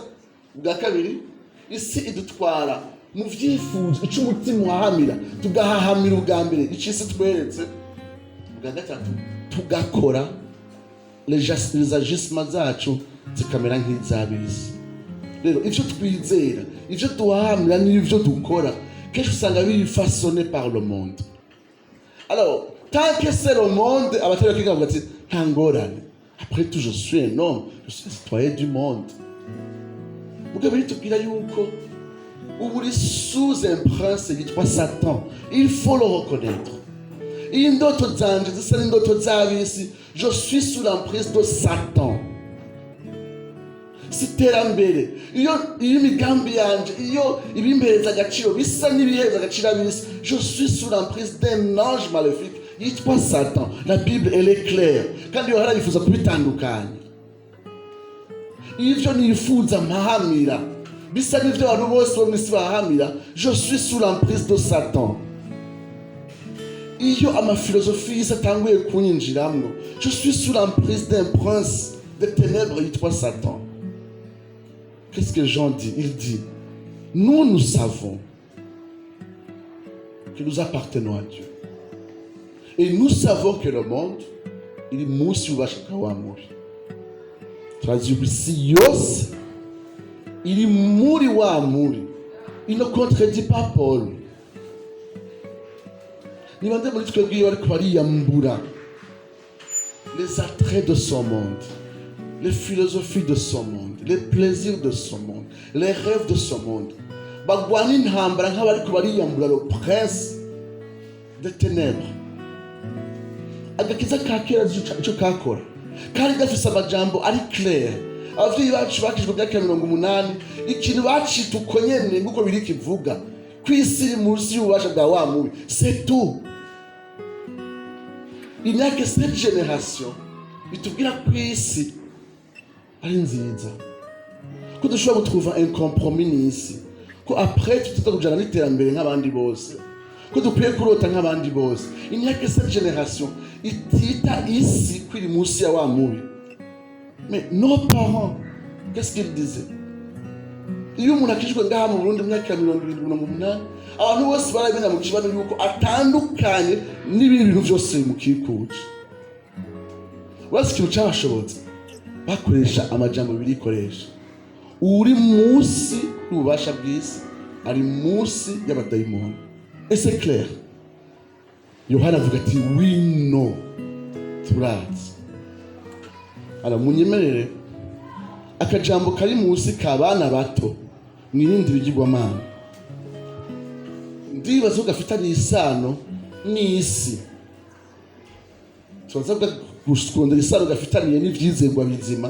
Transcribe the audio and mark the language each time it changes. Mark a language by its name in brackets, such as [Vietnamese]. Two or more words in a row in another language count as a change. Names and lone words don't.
[Rundi] Bwa kabiri, isi idutwara mu vyifuzo ico umutima wahamira, tugahahamira ubwa mbere icisi tweretse. Bwa gatatu, tugakora [French] les agissements [Rundi] zacu zikamera nk'izabisi. Rero ivyo twizera, ivyo duhahamira n'ivyo dukora kenshi usanga biri [French] façonné par le monde. Alors tant que c'est le monde, [Rundi] abatari bakiga bavuga ati nta ngorane, [French] après tout je suis un homme, je suis citoyen du monde. [Rundi] Mugabo bitubwira yuko ubu uri [French] sous un prince [Rundi] yitwa Satan. [French] Il faut le reconnaître. [Rundi] Iyi ndoto zanje zisa n'indoto z'abisi, [French] je suis sous l'emprise de Satan. [Rundi] Siterambere iyo imigambi yanje, iyo ibimpereza agaciro bisa n'ibiheza agaciro abisi, [French] je suis sous l'emprise d'un ange maléfique yitwa Satan. La Bible elle est claire [Rundi] kandi yo harayifuza kubitandukanya. Ivyo nifuza mpahamira bisa n'ivyo abantu bose bo mwisi bahamira, [French] je suis sous l'emprise de Satan. [Rundi] Iyo amafilosofi y'isi atanguye kunyinjiramwo, [French] je suis sous l'emprise d'un prince de ténèbres yitwa Satan. Qu'est-ce que Jean dit? Il dit, nous savons que nous appartenons à Dieu. Et nous savons que le monde, il est moussi ou vachaka wa muri. Traduit ici, yose, il est mouri wa muri. Il ne contredit pas Paul. [Rundi] Ni bande muri twebwe bari bariyambura [French] les attraits de son monde, les philosophies de son monde, les plaisirs de son monde, les rêves de son monde. [Rundi] Bagwana intambara nk'abari bariyambura [French] le prince des ténèbres. [Rundi] Agakiza ka kera icyo kakora kari gafise amajambo ari clair. Abavyeyi bacu bakijwe myaka 80, ikintu bacita uko nyene nguko biri kivuga kw'isi munsi y'ububasha bwa wa mubi. [French] C'est tout. Il n'y a que cette génération [Rundi] bitubwira kw'isi ari nziza, ko dushobora gutrouva [French] un compromis [Rundi] n'isi, ko après tutita kujana n'iterambere nk'abandi bose, ko dukwiye kurota nk'abandi bose. [French] Il n'y a que cette génération [Rundi] itita isi kwiri munsi ya wa mubi. [French] Mais nos parents, qu'est-ce qu'ils disaient? [Rundi] Iyo umuntu akijwe ngaha mu Burundi myaka 78, abantu bose barabina mu kibano yuko atandukanye n'ibindi bintu byose mu kikuje. Wasi ikintu cyabashobotse bakoresha amajambo birikoresha. Uri munsi y'ububasha bw'isi ari munsi y'abadayimoni. [French] Et c'est clair. [Rundi] Yohana avuga ati [English] we know, [Rundi] turazi. Alors munyemerere akajambo kari munsi kabana bato, mwirinde ibigirwamana. Ndibaza ko gafitanye isano n'isi. Tuzavuga gukundira isano gafitaniye n'ivyizerwa bizima.